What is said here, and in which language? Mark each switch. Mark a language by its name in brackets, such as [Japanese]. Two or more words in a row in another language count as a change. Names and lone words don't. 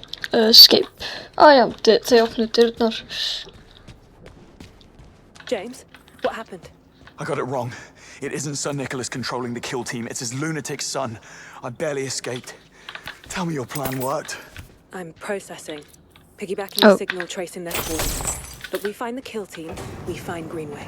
[English] Escape. [Swedish] Ah ja, det öppnade dörren. [English] James, what happened? I got it wrong. It isn't Sir Nicholas controlling the kill team. It's his lunatic son. I barely escaped. Tell me your plan worked. I'm processing. Piggybacking the signal, tracing their course. But we find the kill team, we find Greenway.